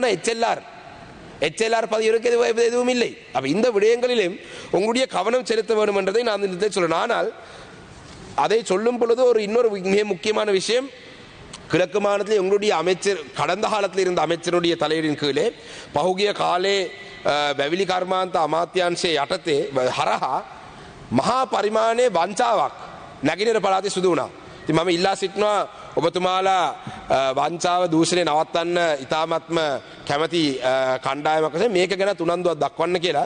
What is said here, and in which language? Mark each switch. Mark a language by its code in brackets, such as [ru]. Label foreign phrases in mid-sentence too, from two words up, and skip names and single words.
[ta] ஆனால் எச்எல்ஆர் பதிகிறவர்களுக்கு எதுவும் இல்லை. அப்ப இந்த விடயங்களிலும் உங்களுடைய கவனம் செலுத்த வேண்டும் என்றதை நான் இந்த சொல்லணும். ஆனால் அதை சொல்லும் பொழுது இன்னொரு மிக முக்கியமான விஷயம், கிழக்கு மாநிலத்தில் எங்களுடைய அமைச்சர் கடந்த காலத்தில் இருந்த அமைச்சருடைய தலைவரின் [si] කීලේ පහුගිය කාලේ වැවිලි කර්මාන්ත අමාත්‍යාංශයේ යටතේ හරහා මහා පරිමාණයේ වංචාවක් නැගිනේර පළාතේ සිදු වුණා. ඉතින් මම ඉල්ලා සිටිනවා ඔබතුමාලා වංචාව දූෂණය නවත්තන්න ඉතාමත්ම කැමැති කණ්ඩායමක් වශයෙන් මේක ගැන උනන්දුවක් දක්වන්න කියලා.